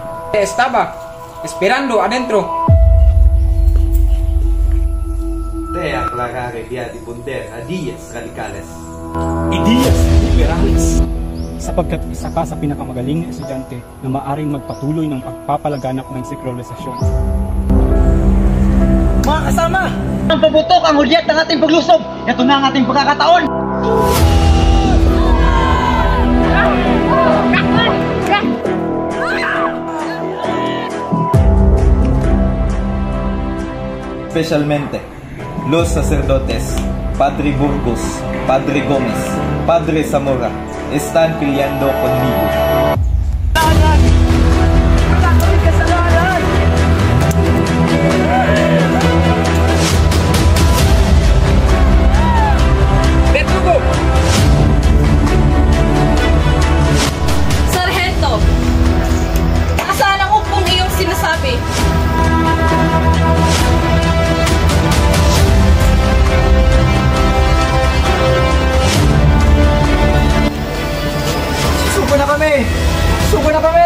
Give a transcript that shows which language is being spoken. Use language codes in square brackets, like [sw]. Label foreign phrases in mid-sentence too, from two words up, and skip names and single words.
[es] Estaba esperando adentro. Te aclarare via difundir ideas radicales. Ideas liberales. [tl] Sapagkat isa ka sa pinakamagaling na estudyante na maaaring magpatuloy ng pagpapalaganap ng sekularisasyon. Mga kasama, ang pabutok ang hulyat ng ating paglusob. Ito na ang ating pagkakataon. [es] Especialmente, los sacerdotes, Padre Burgos, Padre Gomez, Padre Zamora, están peleando conmigo. Verdugo! Sargento! [tl] Nasaan ang upong iyong sinasabi? Suko na kami! Suko na kami!